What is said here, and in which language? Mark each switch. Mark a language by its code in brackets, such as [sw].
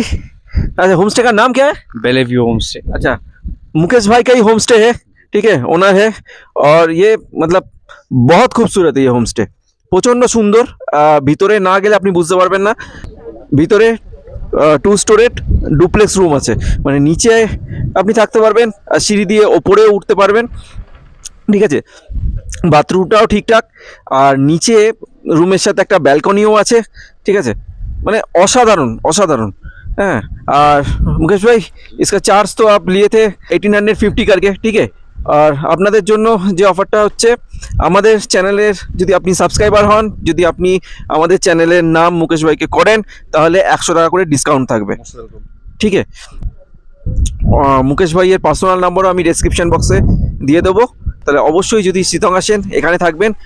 [hi] अच्छा, होमस्टे का नाम क्या है? बेले व्यू होम स्टे। अच्छा, मुकेश भाई का ही होमस्टे है, ठीक है, ओनर है। और ये मतलब बहुत खूबसूरत है ये होमस्टे, प्रचंड सुंदर। [bn] ভিতরে না গেলে আপনি বুঝতে পারবেন না। ভিতরে 2 স্টোরেড ডুপ্লেক্স রুম আছে, মানে নিচে আপনি থাকতে পারবেন আর সিঁড়ি দিয়ে ওপরেও উঠতে পারবেন। ঠিক আছে, বাথরুমটাও ঠিকঠাক, আর নিচে রুমের সাথে একটা ব্যালকনিও আছে। ঠিক আছে, মানে অসাধারণ অসাধারণ। [hi] हाँ, और मुकेश भाई इसका चार्ज तो आप लिए थे 1850 करके, ठीक है। [bn] আর আপনাদের জন্য যে অফারটা হচ্ছে, আমাদের চ্যানেলের যদি আপনি সাবস্ক্রাইবার হন, যদি আপনি আমাদের চ্যানেলের নাম মুকেশ ভাইকে করেন, তাহলে 100 টাকা করে ডিসকাউন্ট থাকবে, ঠিক আছে। মুকেশ ভাইয়ের পার্সোনাল নাম্বারও আমি ডেসক্রিপশন বক্সে দিয়ে দেবো, তাহলে অবশ্যই যদি শিতং আসেন এখানে থাকবেন।